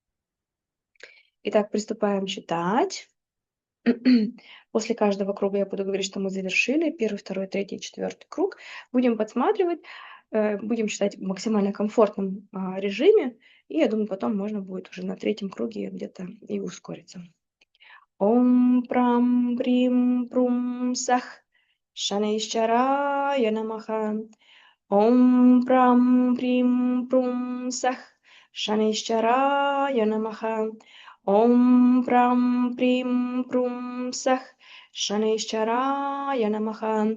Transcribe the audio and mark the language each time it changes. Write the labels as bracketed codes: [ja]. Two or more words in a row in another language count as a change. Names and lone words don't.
[ru] Итак, приступаем читать. После каждого круга я буду говорить, что мы завершили. 1, 2, 3, 4 круг. Будем подсматривать, будем читать в максимально комфортном режиме. И я думаю, потом можно будет уже на 3-м круге где-то и ускориться. [sa] ॐ प्रां प्रीं प्रौं सः शनैश्चराय नमः. ॐ प्रां प्रीं प्रौं सः शनैश्चराय नमः. ॐ प्रां प्रीं प्रौं सः शनैश्चराय नमः.